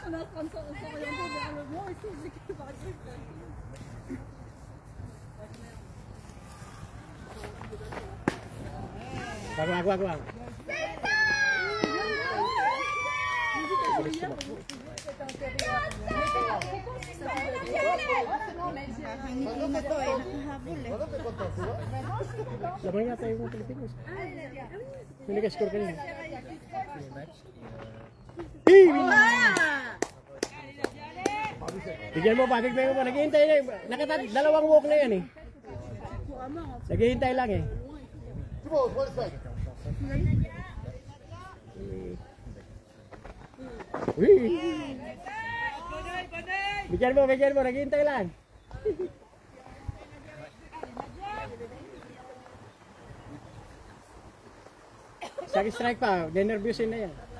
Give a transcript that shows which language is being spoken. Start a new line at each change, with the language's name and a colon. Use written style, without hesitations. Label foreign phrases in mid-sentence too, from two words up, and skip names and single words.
French: On est en train de s'orienter vers le blanc et tout, c'est que par exemple.
Filipino: Wag. Laban yata yung Pilipinas. May nag-score kanina. Bigyan mo pa. Naghihintay na. Dalawang walk na yan eh. Naghihintay lang eh.
English: Come on, 1 second.
Filipino: Bigyan mo. Naghihintay lang. Isang strike pa. Nervyusin na yan.